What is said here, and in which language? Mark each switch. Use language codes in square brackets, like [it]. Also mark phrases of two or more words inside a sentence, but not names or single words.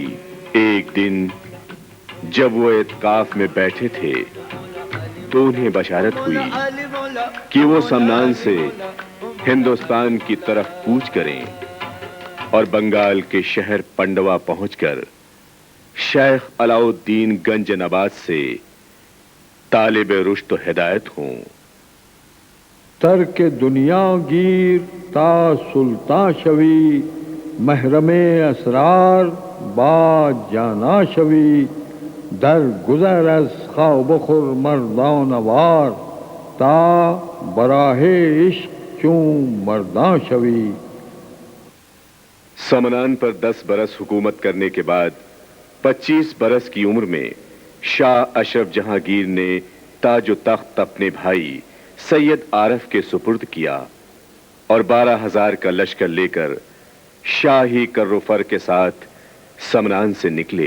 [ur] ایک دن جب وہ اعتکاف میں بیٹھے تھے تو انہیں بشارت ہوئی کہ وہ سمنان سے ہندوستان کی طرف کوچ کریں اور بنگال کے شہر پنڈوا پہنچ کر شیخ علاؤ الدین گنج نبات سے طالب رشد و ہدایت ہوں۔ [fa] ترک دنیا گیر تا سلطان شوی، محرم اسرار با جانا شوی، در گذر از خواب خور مردان وار، تا براہ عشق چون مردان شوی۔ [ur] سمنان پر 10 برس حکومت کرنے کے بعد 25 برس کی عمر میں شاہ اشرف جہانگیر نے تاج و تخت اپنے بھائی سید عارف کے سپرد کیا اور 12,000 کا لشکر لے کر شاہی کر و فر کے ساتھ سمنان سے نکلے۔